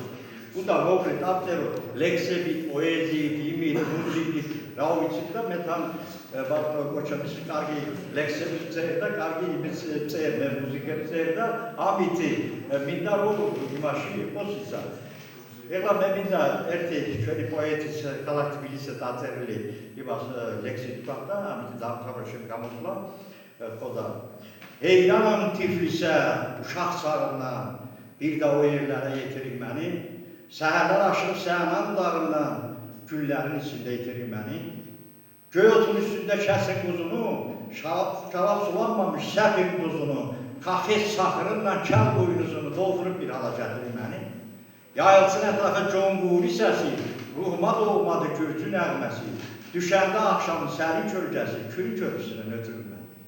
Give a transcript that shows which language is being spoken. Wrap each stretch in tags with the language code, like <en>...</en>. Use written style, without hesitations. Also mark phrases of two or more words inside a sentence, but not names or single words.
<ka>უნდა მოკლედ დავწეროთ ლექსები, პოეზიით, იმით, მუსიკით, რა ვიცით და მე თან ბატონოჩემის კარგი ლექსები წერდა და კარგი იმის წერდა, მუსიკებს წერდა, ამით მინდა რომ იმაში იყოს ისა. ეხლა მე მინდა ერთი ჩვენი პოეტის ქალაქ თბილისზე დაწერილი იმას ლექსი თქვა და ამით დავთავრე შენ გამოსვლა ხოდა</ka> <az>ey yanam Tiflis'e uşaq sarına bir də o yerlərə yetirir məni səhərlər aşıb Sənan dağından güllərin içində yetirir məni göy otun üstündə kəsin quzunu şarab sulanmamış səfir quzunu kafes saxırınla kəl boynuzunu doldurub bir hala gətirir məni yayılsın ətrafa conquri səsi, ruhuma doğmadı gürcü nəğməsi, düşəndə axşamın sərin kölgəsi, külü körpüsünə ötürür mən.</az>